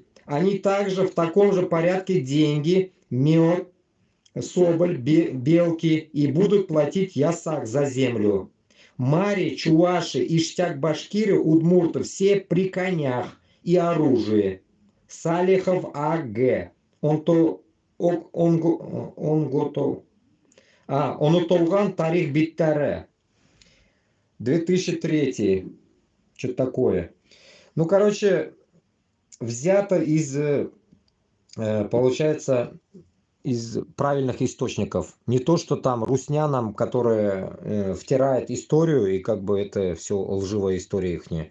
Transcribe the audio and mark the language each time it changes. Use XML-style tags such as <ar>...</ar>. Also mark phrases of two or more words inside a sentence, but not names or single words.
<ru>Они также в таком же порядке деньги, мед, соболь, белки и будут платить ясак за землю. Мари, чуваши, иштяк-башкиры, удмурты все при конях и оружии. Салихов А.Г. Он утолган тарих биттаре. 2003. Что-то такое. Ну, короче, взято из, получается, из правильных источников. Не то, что там русня нам, которая втирает историю, и как бы это все лживая история ихняя.</ru>